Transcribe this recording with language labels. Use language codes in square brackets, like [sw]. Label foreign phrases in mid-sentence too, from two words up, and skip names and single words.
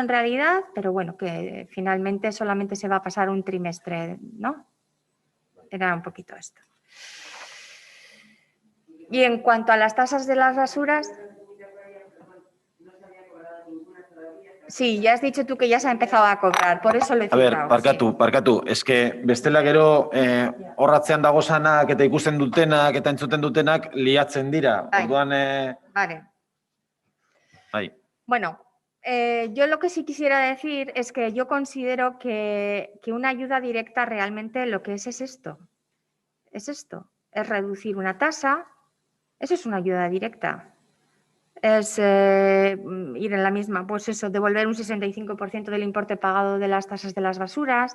[es] En realidad, pero bueno, que finalmente solamente se va a pasar un trimestre, ¿no? Era un poquito esto. Y en cuanto a las tasas de las basuras... Sí, ya has dicho tú que ya se ha empezado a cobrar, por eso lo he citado. A ver, [eu] barkatu. Eske bestela gero horratzean dagozanak eta ikusten dutenak eta entzuten dutenak liatzen dira. Orduan... [es] Vale. [eu] Bai. [es] Bueno, yo lo que sí quisiera decir es que yo considero que una ayuda directa realmente lo que es esto. Es esto. Es reducir una tasa. Eso es una ayuda directa. Es ir en la misma, pues eso, devolver un 65% del importe pagado de las tasas de las basuras.